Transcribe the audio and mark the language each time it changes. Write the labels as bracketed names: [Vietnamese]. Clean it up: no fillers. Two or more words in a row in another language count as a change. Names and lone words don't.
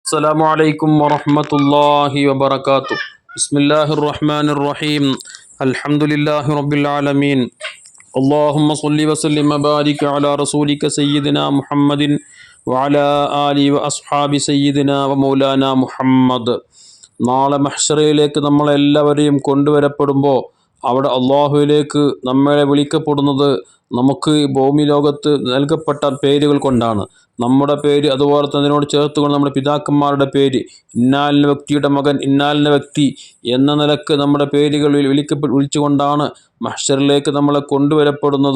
[Arabic] السلام عليكم ورحمة الله وبركاته. بسم الله الرحمن الرحيم. الحمد لله رب العالمين. اللهم صل وسلم وبارك على رسولك سيدنا محمد وعلى آله وأصحاب سيدنا ومولانا محمد. [Malayalam] നാളെ മഹ്ശറയിലേക്ക് നമ്മളെല്ലാവരെയും കൊണ്ടുവരപ്പെടുമ്പോൾ അവിടെ അള്ളാഹുവിലേക്ക് നമ്മളെ വിളിക്കപ്പെടുന്നത് നമുക്ക് ഭൂമി ലോകത്ത് നൽകപ്പെട്ട പേരുകൾ കൊണ്ടാണ്. നമ്മുടെ പേര്, അതുപോലെ തന്നെ അതിനോട് ചേർത്തുകൊണ്ട് നമ്മുടെ പിതാക്കന്മാരുടെ പേര്, ഇന്നാലിൻ്റെ വ്യക്തിയുടെ മകൻ, ഇന്നാലിൻ്റെ വ്യക്തി എന്ന നിലക്ക് നമ്മുടെ പേരുകൾ വിളിച്ചുകൊണ്ടാണ് മഹ്ശറിലേക്ക് നമ്മളെ കൊണ്ടുവരപ്പെടുന്നത്.